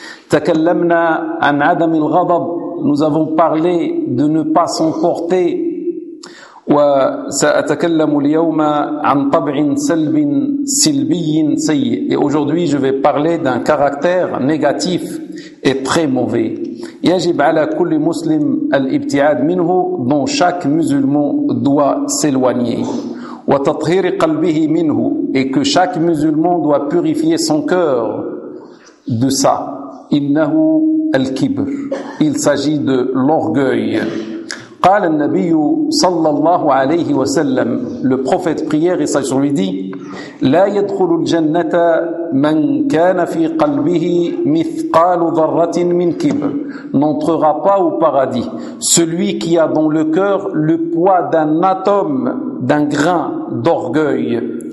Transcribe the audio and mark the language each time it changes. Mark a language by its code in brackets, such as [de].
[ar] تكلمنا عن عدم الغضب, [fr] nous avons parlé de ne pas s'emporter. [ar] وسأتكلم اليوم عن طبع سلب سلبي سيء, [fr] et aujourd'hui je vais parler d'un caractère négatif et très mauvais. [ar] يجب على كل مسلم الابتعاد منه, [fr] dont chaque musulman doit s'éloigner. [ar] وتطهير قلبه منه, [fr] et que chaque musulman doit purifier son cœur de ça. [ar] إنه الكبر, [fr] il s'agit de l'orgueil. [ar] قال النبي صلى الله عليه وسلم, [fr] le prophète prière et sage lui dit, [ar] لا يدخل الجنة من كان في قلبه مثقال ذرة من كبر, [fr] n'entrera pas au paradis celui qui a dans le cœur le poids d'un atome, d'un grain d'orgueil.